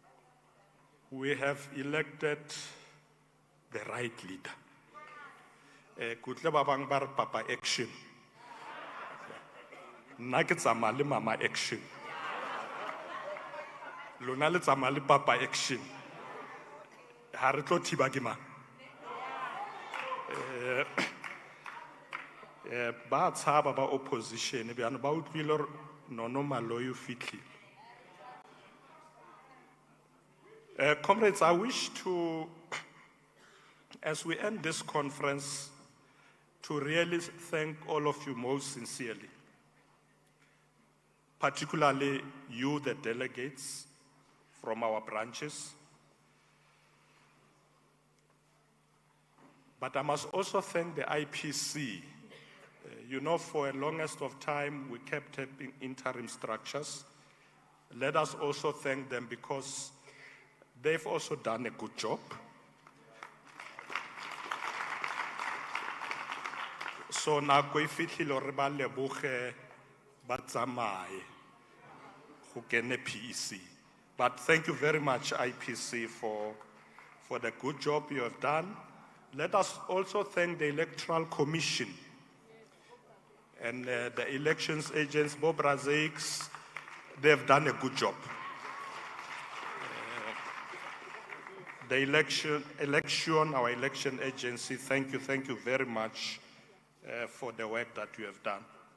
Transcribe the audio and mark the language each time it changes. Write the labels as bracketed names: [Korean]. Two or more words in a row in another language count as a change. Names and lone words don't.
[English] We have elected the right leader. [Southern Sotho] kutle ba bang ba re papa action. Nna ke tsamaya le mama action. Lona le tsamaya le papa action. Ha re tlo thiba ke mang? Ba tshaba ba opposition bjana ba utlwile hore nono Maloyi o fitlhile. [English] Comrades, I wish to, as we end this conference, to really thank all of you most sincerely, particularly you, the delegates from our branches. But I must also thank the IPC. You know, for a longest of time, we kept having interim structures. Let us also thank them because they've also done a good job. [Southern Sotho] So now go fitlhile hore ba leboge ba tsamaye go kene PEC. [English] But thank you very much, IPC, for the good job you have done. Let us also thank the Electoral Commission and the elections agents, Bob Razakes. They have done a good job. The our election agency, thank you very much for the work that you have done.